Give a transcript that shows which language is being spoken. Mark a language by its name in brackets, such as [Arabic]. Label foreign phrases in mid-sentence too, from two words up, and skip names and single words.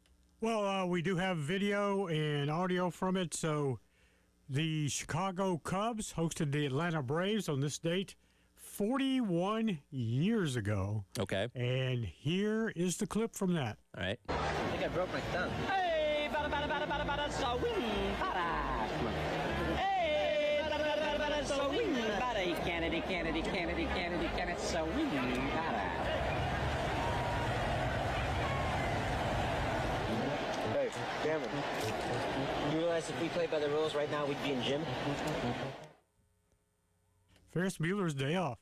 [English] Well, we do have video and audio from it. So the Chicago Cubs hosted the Atlanta Braves on this date 41 years ago. Okay. And here is the clip from that. All right. I think I broke my thumb. Hey, bada, bada, bada, bada, bada, so wing, bada. Hey, bada, bada, bada, bada, so wing, bada. Kennedy, Kennedy, Kennedy, Kennedy, Kennedy, so wing, bada. Hey, Cameron, you realize if we played by the rules right now, we'd be in gym? Ferris Bueller's Day Off.